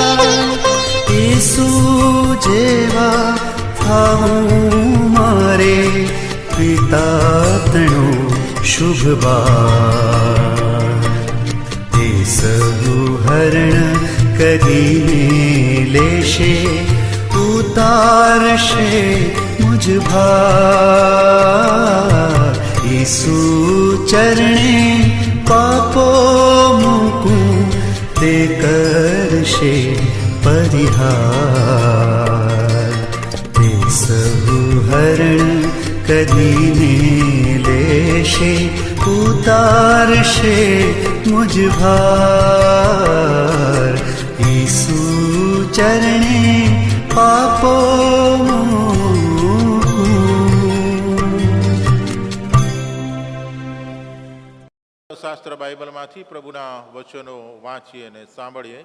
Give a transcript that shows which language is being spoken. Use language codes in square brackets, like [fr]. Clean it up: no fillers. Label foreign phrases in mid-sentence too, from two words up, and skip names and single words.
[gu] ઈસુ જેવા થાઉં મારે પિતા તણો શુભ બાર। તે સહુ હરણ કરીને લેશે ઉતારશે મુજ ભાર। ઈસુ ચરણે પાપો મૂકું તે કરશે પરિહાર। તે સહુ હરણ કરીને લે લેશે ઉતારશે મુજ ભાર ઈસુ ચરણે પાપો શાસ્ત્ર બાઇબલમાંથી પ્રભુના વચનો વાંચીએ અને સાંભળીએ.